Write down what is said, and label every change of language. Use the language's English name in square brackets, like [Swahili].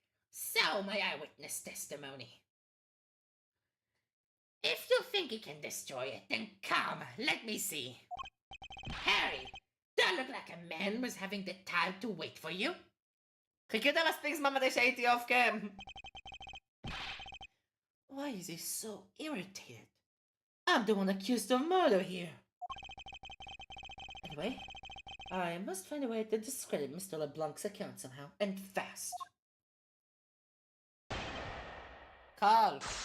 [English] So, my eyewitness testimony. If you think you can destroy it, then come, let me see. Harry, do I look like a man was having the time to wait for you? [Hebrew] חיכית מספיק זמן מדי שהייתי [English] אוף קאם. Why is he so irritated? I'm the one accused of murder here. Anyway, I must find a way to discredit Mr. LeBlanc's account somehow, and fast. Carl.